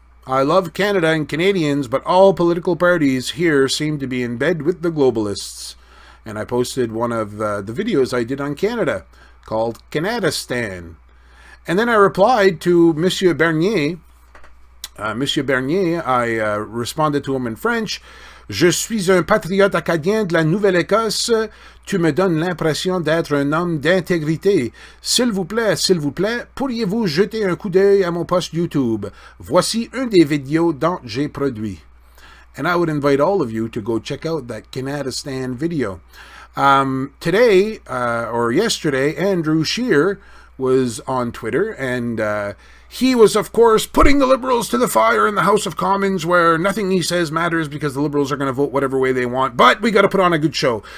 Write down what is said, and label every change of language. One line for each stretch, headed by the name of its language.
English: I love Canada and Canadians, but all political parties here seem to be in bed with the globalists. And I posted one of the videos I did on Canada called Canadistan. And then I replied to Monsieur Bernier. I responded to him in French.
French: Je suis un patriote acadien de la Nouvelle-Écosse. Tu me donnes l'impression d'être un homme d'intégrité. S'il vous plaît, pourriez-vous jeter un coup d'œil à mon post YouTube? Voici un des vidéos dont j'ai produit.
English: And I would invite all of you to go check out that Canadistan video. Today, or yesterday, Andrew Scheer was on Twitter, and he was, of course, putting the Liberals to the fire in the House of Commons, where nothing he says matters because the Liberals are going to vote whatever way they want, but we got to put on a good show.